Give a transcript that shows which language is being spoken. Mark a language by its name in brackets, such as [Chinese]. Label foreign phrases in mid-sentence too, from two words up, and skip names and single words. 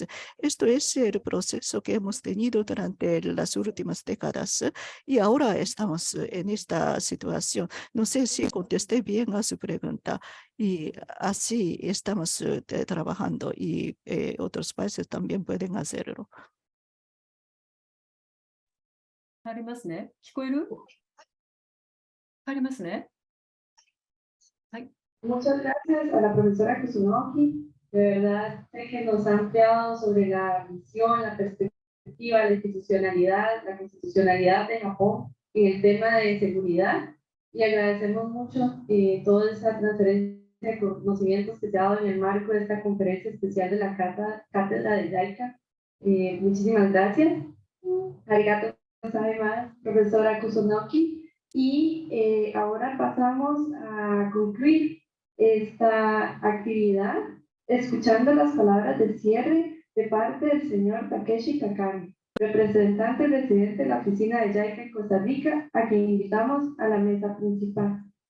[Spanish] Esto es el proceso que hemos tenido durante las últimas décadas y ahora estamos en esta situación. No sé si contesté bien a su pregunta y así estamos trabajando y otros países también pueden hacerlo. [Japanese] ありますね。聞こえる？ありますね。はい。 [Spanish] Muchas gracias a la profesora Kusunoki. De verdad, sé que nos ha ampliado sobre la visión, la perspectiva, la constitucionalidad de Japón en el tema de seguridad. Y agradecemos mucho toda esa transferencia de conocimientos que se ha dado en el marco de esta conferencia especial de la cátedra de JICA. Muchísimas gracias. [Japanese] ありがとうございます, [Spanish] profesora Kusunoki. Y ahora pasamos a concluir esta actividad escuchando las palabras de cierre de parte del señor Takeshi Takami, representante residente de la oficina de JICA en Costa Rica, a quien invitamos a la mesa principal.